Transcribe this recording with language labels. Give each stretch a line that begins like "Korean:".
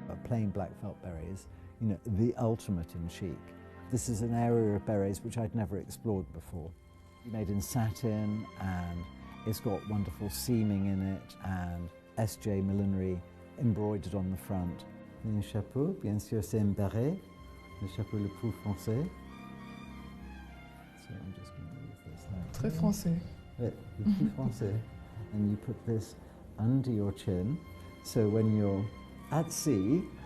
English: Plain black felt berets, you know, the ultimate in chic. This is an area of berets which I'd never explored before. Made in satin, and it's got wonderful seaming in it, and SJ millinery embroidered on the front.
French: Le chapeau, bien sûr, c'est un béret. Le chapeau le plus français.
English: So I'm just going to move this like
French: Très français. Le plus français.
English: And you put this under your chin, so when you're at sea.